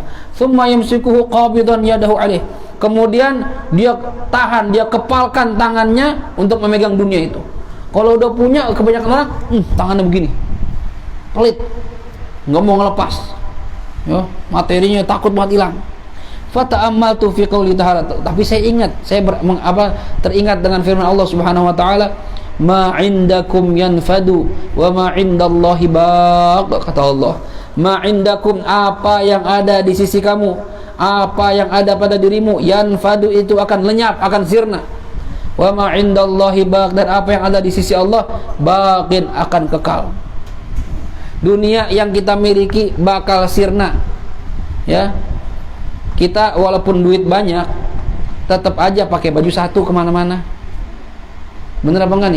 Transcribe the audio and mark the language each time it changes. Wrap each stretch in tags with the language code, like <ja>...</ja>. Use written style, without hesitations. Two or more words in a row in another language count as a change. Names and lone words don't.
<ar>ثم يمسكه قابضا يده عليه.</ar> <id>Kemudian dia tahan, dia kepalkan tangannya untuk memegang dunia itu. Kalau udah punya kebanyakan orang, tangannya begini, pelit, nggak mau ngelepas. Ya, materinya takut banget hilang.</id> <ar>فتأملت في قوله تعالى.</ar> <id>Tapi saya ingat, teringat dengan firman Allah</id> <ar>سبحانه وتعالى, ما عندكم ينفد وما عند الله باق.</ar> <id>Kata Allah,</id> <ar>ما عندكم,</ar> <id>apa yang ada di sisi kamu, apa yang ada pada dirimu, yanfadu itu akan lenyap, akan sirna.</id> <ar>وما عند الله باق,</ar> <id>dan apa yang ada di sisi Allah baqin, akan kekal. Dunia yang kita miliki bakal sirna, ya. Kita walaupun duit banyak, tetap aja pakai baju satu kemana-mana. Bener apa enggak nih?</id>